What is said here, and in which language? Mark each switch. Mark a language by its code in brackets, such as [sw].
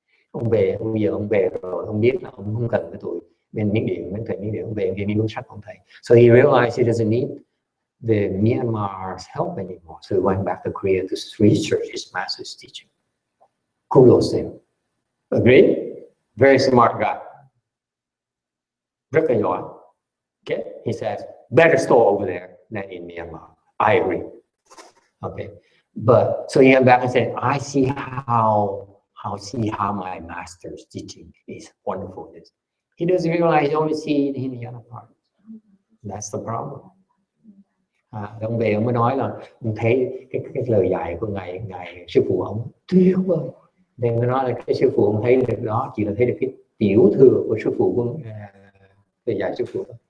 [vi] Ông về rồi ông biết là ông không cần cái tuổi bên Miến Điện, ông về nghiên cứu sách ông thầy. [en] So he realized he doesn't need the Myanmar's help anymore. So he went back to Korea to research his master's teaching. Kudos to him. Agree? very smart guy, [vi] rất là giỏi. [en] Okay, he says better store over there than in Myanmar. I agree. Okay, but so he came back and said, I see how my master's teaching is wonderful. He doesn't realize he only see the Hinayana part. That's the problem. [vi] Ông về ông mới nói là ông thấy cái lời dạy của ngài sư phụ ông tuyệt vời. Nên mới nói là cái sư phụ ông thấy được đó chỉ là thấy được cái tiểu thừa của sư phụ của lời dạy sư phụ.